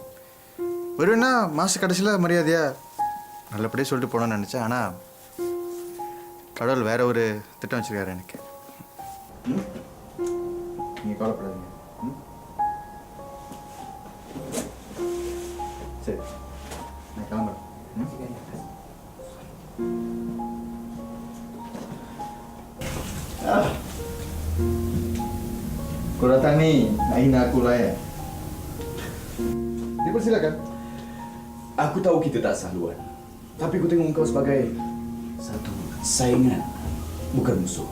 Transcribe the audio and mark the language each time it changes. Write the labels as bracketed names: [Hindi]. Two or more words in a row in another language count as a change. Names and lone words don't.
[Tamil] வருவேன்னா மாத கடைசியில் மரியாதையாக நல்லபடியாக சொல்லிட்டு போனோன்னு நினச்சேன். ஆனால் கடவுள் வேற ஒரு திட்டம் வச்சுருக்காரு எனக்கு. நீங்கள் கவலைப்படாதீங்க. சரி, நான் கிளம்புறேன். [Malay] Kau datang ni, nak hina aku lah ya. Dipersilakan. Aku tahu kita tak sahaluan, tapi aku tengok kau sebagai satu saingan, bukan musuh.